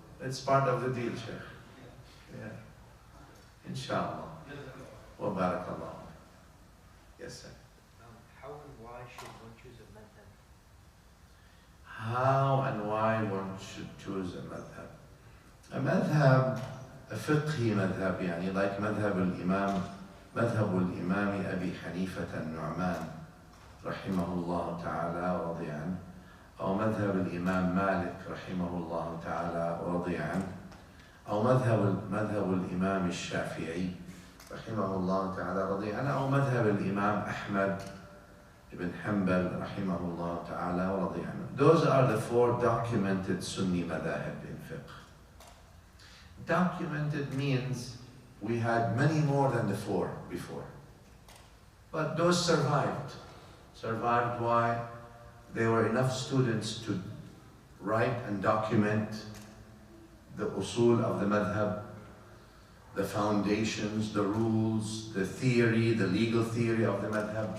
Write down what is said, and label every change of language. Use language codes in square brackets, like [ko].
[en] It's part of the deal, Shaykh. Yeah. Inshallah. Wa barakallah. Yes, sir. How and why should one choose a madhab? How and why one should choose a madhab? A madhab, a fiqhi madhab, like [ar] madhab al-imam Abi Hanifah al-Nu'man, rahimahullah ta'ala wa radiya anhu, أو مذهب الإمام مالك رحمه الله تعالى ورضي عنه، أو مذهب الإمام الشافعي رحمه الله تعالى ورضي عنه، أو مذهب الإمام أحمد Ibn Hanbal, rahimahullah ta'ala, wa radiya anhu. [en] Those are the 4 documented Sunni madhahib in fiqh. Documented means we had many more than the 4 before. But those survived. Survived why? There were enough students to write and document the usul of the madhab, the foundations, the rules, the theory, the legal theory of the madhab.